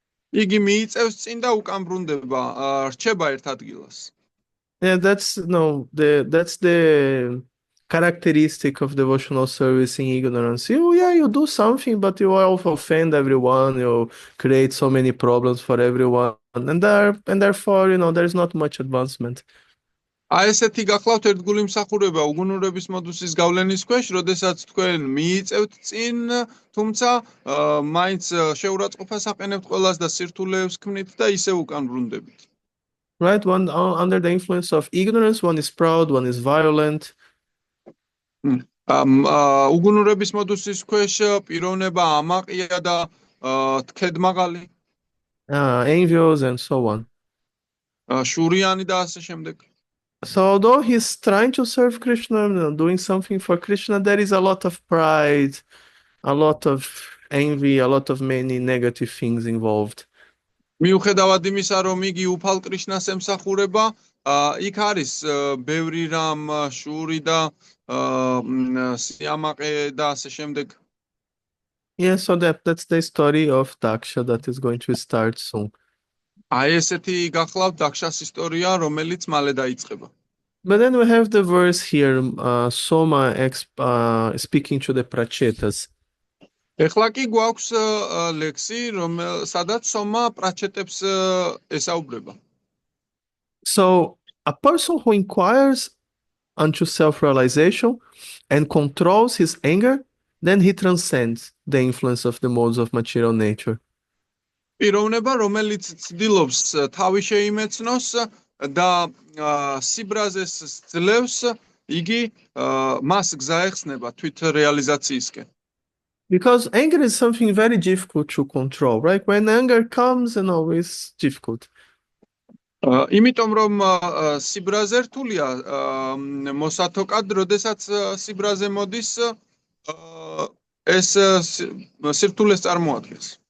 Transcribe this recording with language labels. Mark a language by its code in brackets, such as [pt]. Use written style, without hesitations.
[ka] იგი მიიწევს წინ და უკან ბრუნდება, რჩება ერთ ადგილას. [en] Yeah, that's the characteristic of devotional service in ignorance. You do something, but you also offend everyone, you create so many problems for everyone, and therefore, there's not much advancement. [ka] აი ესეთი გახლავთ ერთგული მსახურება უგუნურების მოდუსის გავლენის ქვეშ, როდესაც თქვენ მიიწევთ წინ, თუმცა მაინც შეურაცხყოფას აყენებთ ყველას და სირთულეებს ქმნით და ისე უკან ბრუნდებით. [en] Right, under the influence of ignorance, one is proud, one is violent. [ka] უგუნურების მოდუსის ქვეშ პიროვნება ამაყია და თქედმაღალი, [en] envious, and so on. [ka] შურიანი და ასე შემდეგ. [en] So although he's trying to serve Krishna, doing something for Krishna, there is a lot of pride, a lot of envy, a lot of many negative things involved. [ka] მიუხედავად იმისა, რომ იგი უფალ კრიშნას ემსახურება, იქ არის ბევრი რამ, შური და სიამაყე და ასე შემდეგ. [en] Yeah, so that's the story of Daksha that is going to start soon. [ka] აი ესეთი გახლავთ დაქშას ისტორია, რომელიც მალე დაიწყება. [en] But then we have the verse here, Soma speaking to the Prachetas. [ka] ეხლა კი გვაქვს ლექსი, სადაც სომა პრაჩეტებს ესაუბრება. [en] So a person who inquires unto self-realization and controls his anger, then he transcends the influence of the modes of material nature. [ka] პიროვნება, რომელიც ცდილობს თავი შეიმეცნოს და სიბრაზეს ძლევს, იგი მას გზა ეხსნება თვით რეალიზაციისკენ. [en] Because anger is something very difficult to control, right? When anger comes, it's difficult. [ka] იმიტომ რომ სიბრაზე რთულია მოსათოკად, როდესაც სიბრაზე მოდის, ეს სირთულეს წარმოადგენს.